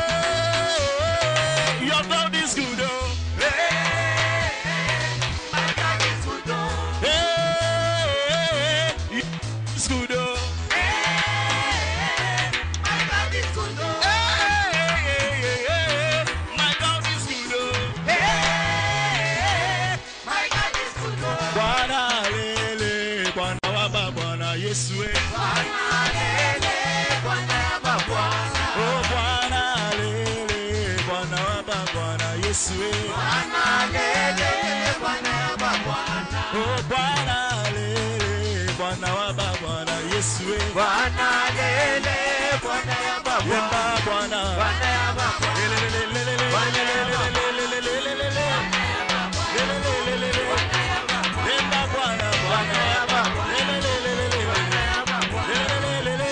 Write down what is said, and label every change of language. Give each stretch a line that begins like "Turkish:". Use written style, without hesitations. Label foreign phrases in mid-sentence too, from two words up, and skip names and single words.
English: Hey, your God is good, oh. Hey, it's good, oh. Hey, my God is good, oh.
Swahili: Bwana lele, Bwana waba, Bwana Yesu, oh, Bwana lele, Bwana Bwana Yesu. Bwana lele, Bwana Bwana. Oh Bwana lele, Bwana wa Bwana Yesu. Bwana lele, Bwana Bwana. Yemba Bwana. Bwana Bwana. Lele lele lele lele. Bwana lele lele lele lele. Lele lele lele. Yemba Bwana. Bwana Bwana. Lele lele lele. Lele lele lele.